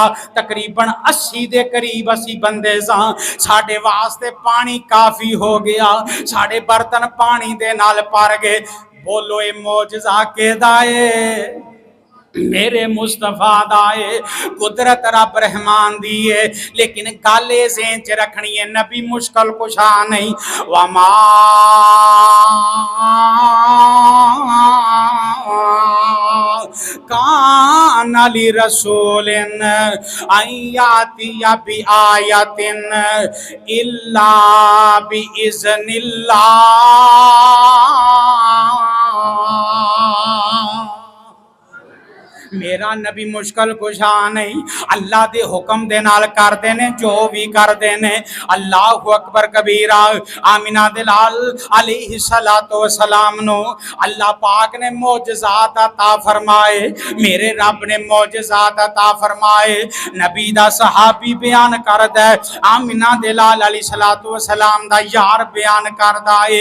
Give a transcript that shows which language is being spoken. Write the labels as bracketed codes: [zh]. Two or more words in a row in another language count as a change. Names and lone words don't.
[pa] تقریباً 80 دے قریب اسی بندے ساں، ساڈے واسطے پانی کافی ہو گیا، ساڈے برتن پانی دے نال بھر گئے. بولو یہ معجزہ کیدا ہے? میرے مصطفیٰ دائے. قدرت رب رحمان دی ہے، لیکن گل یہ ذہن چ رکھنی ہے، نبی مشکل کشا نہیں. [ar] وما كان لرسول أن يأتي بآية إلا بإذن الله. [pa] میرا نبی مشکل کشا نہیں، اللہ دے حکم دے نال کردے نے جو بھی کردے نے. [ar] الله أكبر كبيرا. [pa] آمنہ دے لال [ar] عليه الصلاة والسلام [pa] نوں اللہ پاک نے معجزات عطا فرمائے، میرے رب نے معجزات عطا فرمائے. نبی دا صحابی بیان کردا ہے، آمنہ دے لال [ar] عليه الصلاة والسلام [pa] دا یار بیان کردا ہے.